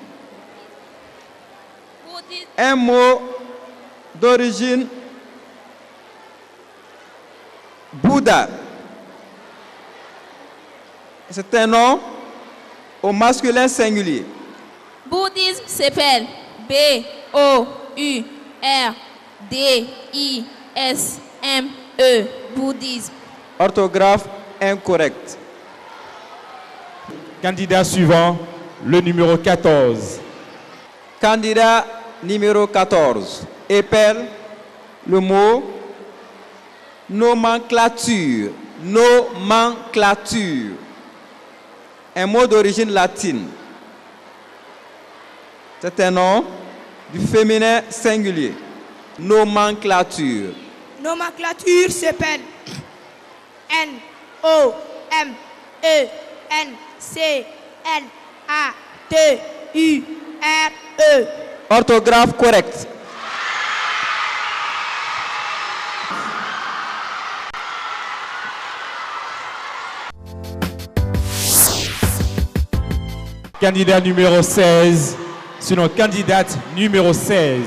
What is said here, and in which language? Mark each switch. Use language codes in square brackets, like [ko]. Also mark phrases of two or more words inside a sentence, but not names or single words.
[fr] Un mot d'origine Bouddha. C'est un nom au masculin singulier. Bouddhisme s'appelle B-O-U-R-D-I-S-M-E. Bouddhisme. Orthographe incorrecte. Candidat suivant, le numéro 14. Candidat numéro 14 épelle le mot nomenclature. Nomenclature. Un mot d'origine latine. C'est un nom du féminin singulier. Nomenclature. Nomenclature s'appelle N-O-M-E-N-C-L-A-T-U-R-E. Orthographe correcte. Candidat numéro 16. Sinon, candidate numéro 16.